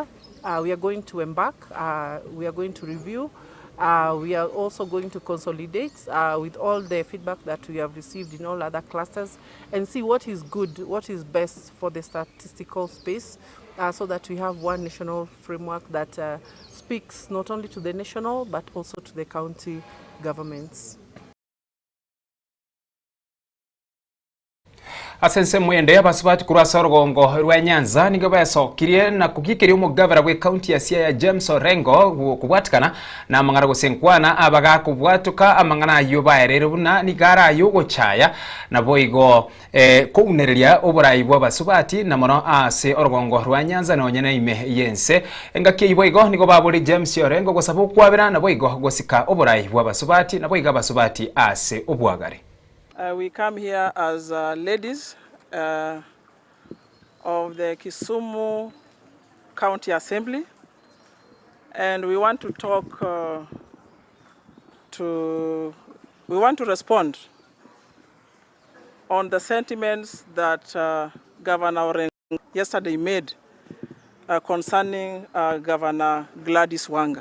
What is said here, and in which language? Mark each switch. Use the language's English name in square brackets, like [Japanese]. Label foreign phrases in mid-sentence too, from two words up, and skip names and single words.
[English] We are going to embark, we are going to review, we are also going to consolidate with all the feedback that we have received in all other clusters and see what is good, what is best for the statistical space, so that we have one national framework that speaks not only to the national but also to the county governments. [Gusii] Asense mwende abasubati kurasa rugongo rwa Nyanza nigo basokirie na kugikiria umugavara gwe county ya Siaya James Orengo kubwatikana na amangana gusenkwana abaga kubwatuka amangana yubaerere buna nigara yugo chaya na boigo kuunereria oburayi bw'abasubati na mono ase orugongo rwa Nyanza no nyene ime yense engaki boigo nigo baburi James Orengo gosabu kwabira na boigo gosika oburayi bw'abasubati na boiga abasubati ase obwagare. [English] We come here as ladies of the Kisumu County Assembly, and we want to talk we want to respond on the sentiments that Governor Orengo yesterday made concerning Governor Gladys Wanga.